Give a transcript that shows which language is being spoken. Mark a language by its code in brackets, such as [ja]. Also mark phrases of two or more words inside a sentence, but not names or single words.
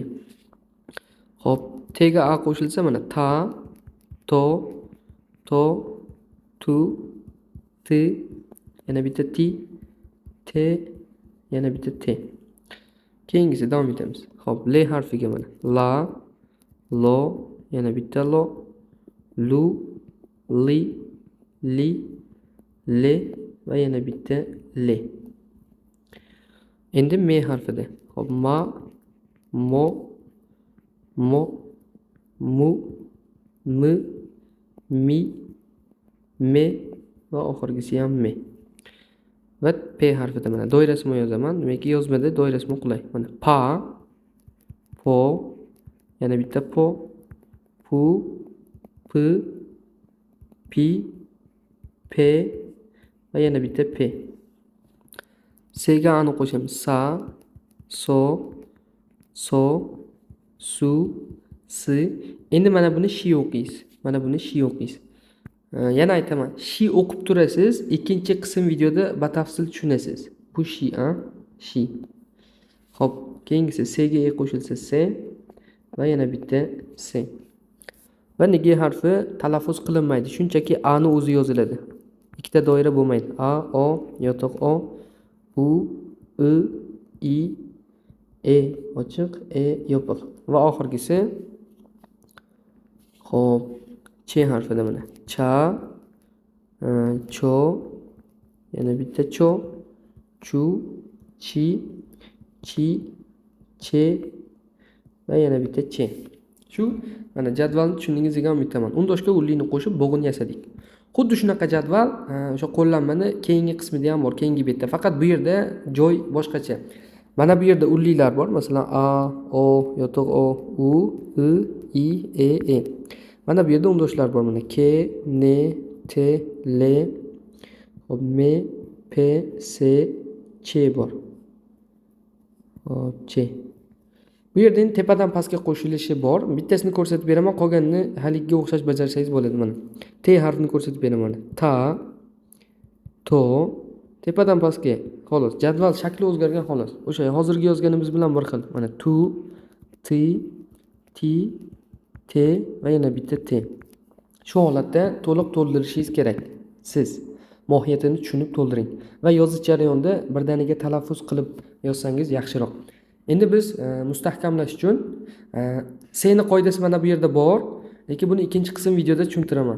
[uz] Xo'p, T ga A qo'shilsa mana Ta, To, To, Tu, Ti, yana bitta Ti, Te, yana bitta T. Keyingisi davom etamiz. Xo'p, L harfiga mana La, lo, yana bitta lo, lu, li, li, le va yana bitta le. Endi me harfida. Hop, ma, mo, mo, mu, mi, mi, me va oxirgisi ham me. Va p harfida mana doirasini yozaman. Demakki yozmada doirasini qulay. Mana pa, po, yana bitta po, pu, pi, pi, pe va yana bitta pe. S'ga ani qo'shamiz. Sa, so, so, su, si. Endi mana buni shi o'qiysiz. Mana buni shi o'qiysiz. Yana aytaman, shi o'qib turasiz, ikkinchi qism videoda batafsil tushunasiz. Bu shi, shi. Xo'p, keyingisi s'ga e qo'shilsa se va yana bitta se. Va g harfi talaffuz qilinmaydi, shunchaki a ni o'zi yoziladi. Ikkita doira bo'lmaydi. A, o, yotiq o, u, i, e ochiq, e yopiq. Va oxirgisi xo'p, ch harfida mana. Cha, cho, yana bitta cho, chu, chi, chi, che va yana bitta che. Shu mana jadvalni tushundingizga umiddaman. Undoshga ullini qo'shib bo'g'in yasadik. Xuddi shunaqa jadval o'sha qo'llanmani keyingi qismida ham bor, keyingi betda. Faqat bu yerda joy boshqacha. Mana bu yerda ullilar bor. Masalan, a, o, yotiq o, u, i, e. Mana bu yerda undoshlar bor. Mana ke, ne, te, le, hop, me, pe, se, che bor. Hop, che. Bu yerda endi tepadan pastga qo'shilishi bor. Bittasini ko'rsatib beraman, qolganini haligiga o'xshash bajarsangiz bo'ladi mana. T harfini ko'rsatib beraman. Ta, to, tepadan pastga. Xolos, jadval shakli o'zgargan xolos. O'sha hozirgi yozganimiz bilan bir xil. Mana tu, ti, ti, te va yana bitta te. Shu holatda to'liq to'ldirishingiz kerak. Siz mohiyatini tushunib to'ldiring va yozish jarayonida birdaniga talaffuz qilib yozsangiz yaxshiroq. Endi biz mustahkamlash uchun seni qoidasi mana bu yerda bor, lekin buni ikkinchi qism videoda tushuntiraman.